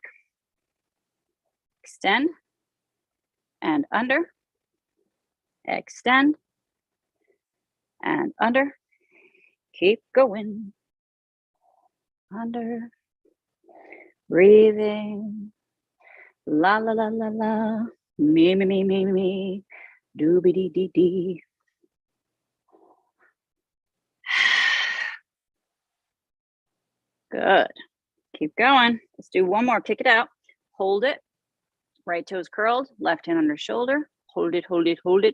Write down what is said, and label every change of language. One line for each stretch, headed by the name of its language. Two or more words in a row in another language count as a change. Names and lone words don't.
English: Extend. And under. Extend. And under. Keep going. Under. Breathing. La la la la la. Me, me, me, me, me. Doobie dee dee dee. Good. Keep going. Let's do one more. Kick it out. Hold it. Right toes curled. Left hand under shoulder. Hold it, hold it, hold it.